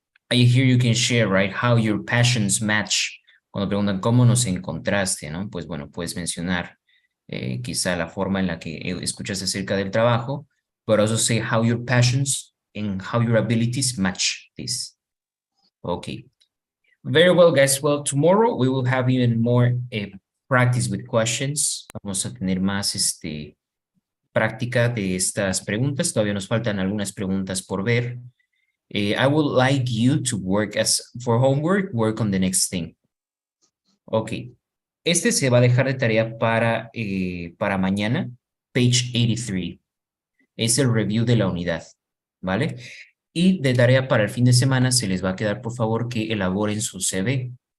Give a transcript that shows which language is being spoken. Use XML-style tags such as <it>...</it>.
<en>Here you can share, right, how your passions match.</en> <es>Cuando preguntan cómo nos encontraste, ¿no? Pues bueno, puedes mencionar quizá la forma en la que escuchas acerca del trabajo,</es> <en>but also say how your passions and how your abilities match this. Okay. Very well, guys. Well, tomorrow we will have even more practice with questions.</en> <es>Vamos a tener más práctica de estas preguntas. Todavía nos faltan algunas preguntas por ver.</es> <en>I would like you to work for homework, work on the next thing.</en> <es>Ok, se va a dejar de tarea para mañana, page 83. Es el review de la unidad, ¿vale? Y de tarea para el fin de semana se les va a quedar, por favor, que elaboren su CV.</es>